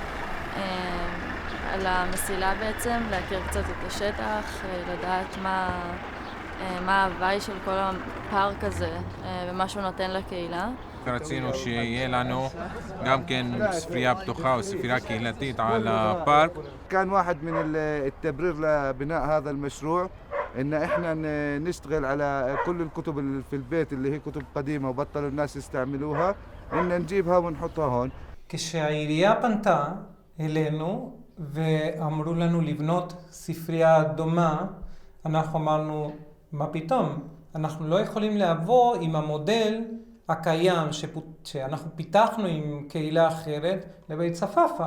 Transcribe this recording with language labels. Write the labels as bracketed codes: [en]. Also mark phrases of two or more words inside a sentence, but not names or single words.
[he] על המסילה בעצם, להכיר קצת את השטח, לדעת מה ההוואי של כל הפארק הזה ומה שהוא נותן לקהילה. רצינו שיהיה לנו גם כן ספרייה פתוחה או ספרייה קהילתית על הפארק. [ar] كان واحد من التبرير لبناء هذا المشروع إن إحنا نشتغل على كل الكتب اللي في البيت اللي هي كتب قديمة وبطلوا الناس يستعملوها إن نجيبها ونحطها هون. [he] כשהעירייה פנתה אלינו ואמרו לנו לבנות ספרייה דומה, אנחנו אמרנו, מה פתאום? אנחנו לא יכולים לעבור עם המודל הקיים שאנחנו פיתחנו עם קהילה אחרת לבית צפאפא.